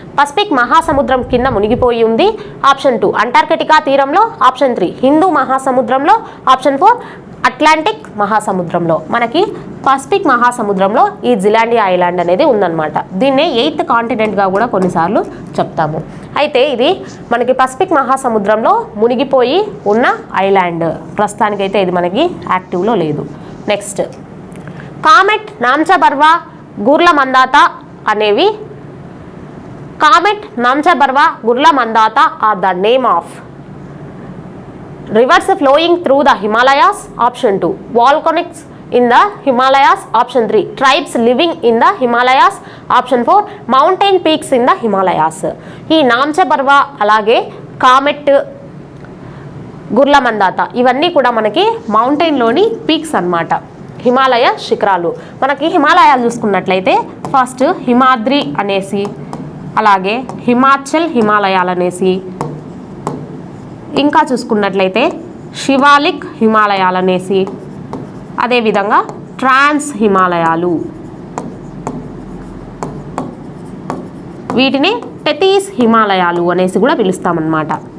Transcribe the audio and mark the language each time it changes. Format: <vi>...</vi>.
<te>Pacific మహాసముద్రం కింద మునిగిపోయి ఉంది, ఆప్షన్ 2 అంటార్కిటికా తీరంలో, ఆప్షన్ 3 హిందూ మహాసముద్రంలో, ఆప్షన్ 4 అట్లాంటిక్ మహాసముద్రంలో. మనకి పసిఫిక్ మహాసముద్రంలో ఈ జిలాండియా ఐలాండ్ అనేది ఉందన్నమాట. దీన్నే 8th కాంటినెంట్గా కూడా కొన్నిసార్లు చెప్తాము. అయితే ఇది మనకి పసిఫిక్ మహాసముద్రంలో మునిగిపోయి ఉన్న ఐలాండ్. ప్రస్తుతానికైతే ఇది మనకి యాక్టివ్లో లేదు.</te> <en>Next, Kamet, Namcha Barwa, Gurla Mandhata అనేవి, Kamet, Namcha Barwa, Gurla Mandhata are the name of rivers flowing through the Himalayas, option 2 volcanics in the Himalayas, option 3 tribes living in the Himalayas, option 4 mountain peaks in the Himalayas.</en> <te>ఈ నామ్చబర్వా అలాగే కామెట్, గుర్ల మందాత ఇవన్నీ కూడా మనకి మౌంటైన్లోని పీక్స్ అన్నమాట, హిమాలయ శిఖరాలు. మనకి హిమాలయాలు చూసుకున్నట్లయితే ఫస్ట్ హిమాద్రి అనేసి, అలాగే హిమాచల్ హిమాలయాలు అనేసి, ఇంకా చూసుకున్నట్లయితే శివాలిక్ హిమాలయాలు అనేసి, అదేవిధంగా ట్రాన్స్ హిమాలయాలు, వీటిని టెథీస్ హిమాలయాలు అనేసి కూడా పిలుస్తామన్నమాట.</te>